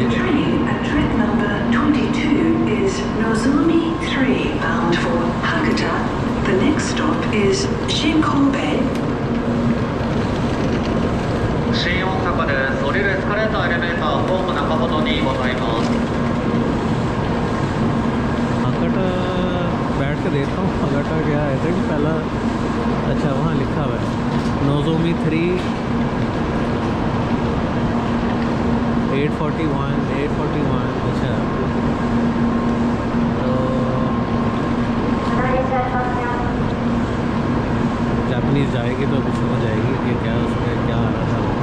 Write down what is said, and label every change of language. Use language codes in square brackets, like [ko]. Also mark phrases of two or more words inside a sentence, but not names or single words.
[en] The train at track number 22 is Nozomi 3 bound for Hakata. The next stop is Shinkobe. [ja] 新大阪です。降りるエスカレーターエレベーターホーム中本にございます。 [hi] हाकाटा बैठ के देखता हूँ हाकाटा क्या है। कि पहला अच्छा वहाँ लिखा हुआ है नोजोमी 3 841। अच्छा, तो जापानीज़ जाएगी तो कुछ समझ आएगी कि क्या उसमें क्या आ रहा था।